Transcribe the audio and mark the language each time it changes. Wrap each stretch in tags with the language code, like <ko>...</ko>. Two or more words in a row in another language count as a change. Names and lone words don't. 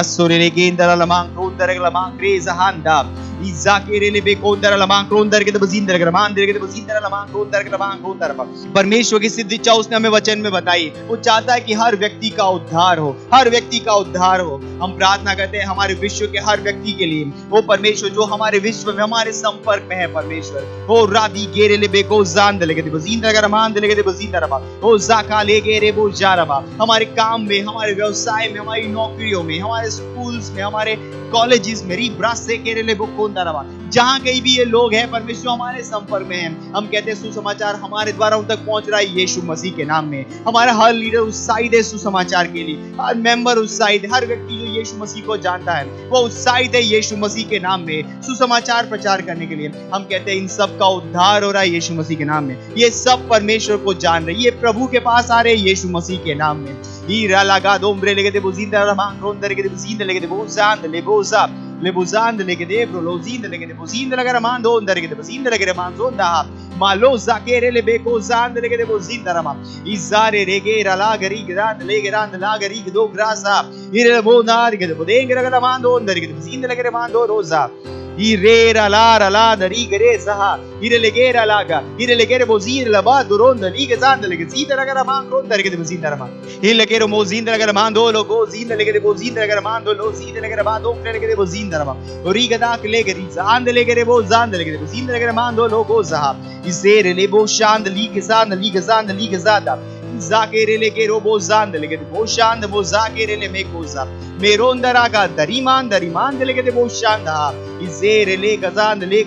<hi>परमेश्वर की सिद्ध इच्छा उसने हमें वचन में बताई। वो चाहता है कि हर व्यक्ति का उद्धार हो, हर व्यक्ति का उद्धार हो। हम प्रार्थना करते हैं हमारे विश्व के हर व्यक्ति के लिए। वो परमेश्वर जो हमारे विश्व में हमारे संपर्क में है परमेश्वर, वो रादी गेरे ले बेको जान दे लेके बजींदा गरमान दे लेके बजींदा रबा ओ जाका ले गेरे वो जा रबा। हमारे काम में, हमारे व्यवसाय में, हमारी नौकरियों में, हमारे स्कूल्स में, हमारे कॉलेजेस में, से केरले बुकोंदा रवा, जहां कहीं भी ये लोग हैं परमेश्वर हमारे संपर्क में हैं। हम कहते हैं सुसमाचार हमारे द्वारा उन तक पहुंच रहा है यीशु मसीह के नाम में। हमारा हर लीडर उत्साहित है सुसमाचार के लिए, हर मेंबर उत्साहित है, हर व्यक्ति जो यीशु मसीह को जानता है वो उत्साहित है यीशु मसीह के नाम में सुसमाचार प्रचार करने के लिए। हम कहते हैं इन सब का उद्धार हो रहा है यीशु मसीह के नाम में। ये सब परमेश्वर को जान रहे, ये प्रभु के पास आ रहे हैं यीशु मसीह के नाम में। ira lagado ombre legede buzinde ramang ronda legede buzinde legede buzand leboza lebuzand legede bro lozinde legede buzinde legede mando onda legede buzinde legede manzonda maloza kere lebeko zand legede buzinde rama izare regera lagari grand legerand lagari do grasa ire bonar legede bodenge legede mando onda legede buzinde legede mando roza Irera lara la dari gere saha ire legera laga ire legere bozir la ba duronda lige zanda lege zida la gara man ronda lege bozida rama ile legero mozinda la gara mando lo go zinda lege bozinda la gara mando lo zida la gara ba do lege bozinda rama origa da lege riza and legere bozanda lege bozinda la gara mando lo go zaha izere le bo shand lige zanda zakere legero bozanda lege boshanda bozakere le mekoza meronda raga dariman lege boshanda izere legazanda</hi>